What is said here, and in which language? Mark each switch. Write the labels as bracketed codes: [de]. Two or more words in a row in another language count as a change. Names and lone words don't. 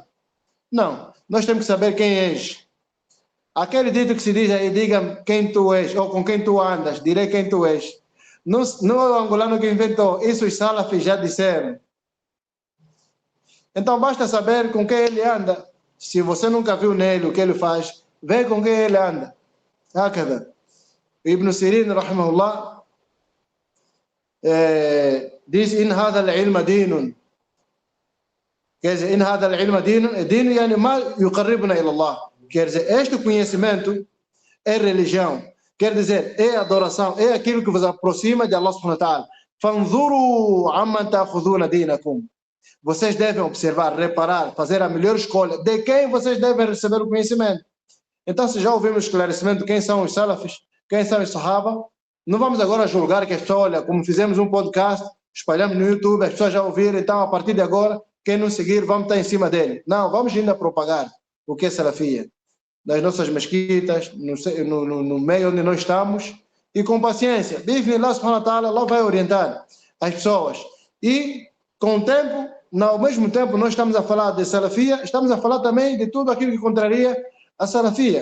[pt] Não, nós temos que saber quem és. Aquele dito que se diz aí, diga quem tu és, ou com quem tu andas, direi quem tu és. Não é o angolano que inventou, isso os salafis já disseram. Então basta saber com quem ele anda. Se você nunca viu nele o que ele faz, vê com quem ele anda. [ar] هكذا. ابن سيرين، رحمه الله, [pt] diz: [ar] إن هذا العلم دين. [pt] Quer dizer, [ar] إن هذا العلم دين، دين يعني ما يقربنا إلى الله. [pt] Quer dizer, este conhecimento é religião. Quer dizer, é adoração, é aquilo que vos aproxima de Allah [ar] سبحانه وتعالى. فانظروا عمن تأخذون دينكم. [pt] Vocês devem observar, reparar, fazer a melhor escolha de quem vocês devem receber o conhecimento. Então, se já ouvimos o esclarecimento de quem são os salafis, quem são os sahaba, não vamos agora julgar que as pessoas, olha, como fizemos um podcast, espalhamos no YouTube, as pessoas já ouviram, então a partir de agora, quem não seguir, vamos estar em cima dele. Não, vamos ainda propagar o que é salafia nas nossas mesquitas, no meio onde nós estamos, e com paciência. [ar] بسم الله سبحانه وتعالى, [pt] Allah vai orientar as pessoas. E com o tempo, ao mesmo tempo, nós estamos a falar de salafia, estamos a falar também de tudo aquilo que contraria a salafia.